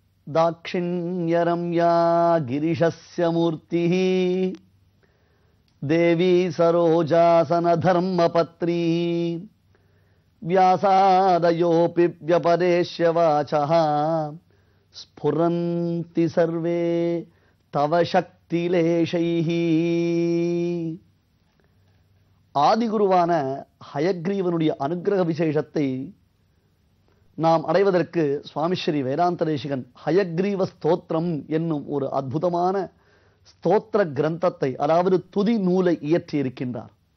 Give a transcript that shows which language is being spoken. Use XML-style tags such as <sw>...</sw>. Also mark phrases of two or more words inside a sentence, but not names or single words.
<sa>दाक्षिण्यरम्या गिरिशस्य मूर्तिः देवी सरोजासनधर्मपत्री व्यासादयोऽपि व्यपदेश्य वाचः स्फुरन्ति सर्वे तव शक्तिलेशैः.</sa> <ta>ஆதிகுருவான ஹயக்ரீவனுடைய அனுக்கிரக விசேஷத்தை நாம் அடைவதற்கு சுவாமி ஸ்ரீ வேதாந்த தேசிகன் ஹயக்ரீவ ஸ்தோத்திரம் என்னும் ஒரு அற்புதமான ஸ்தோத்திர கிரந்தத்தை, அதாவது துதி நூலை இயற்றியிருக்கின்றார்.</ta>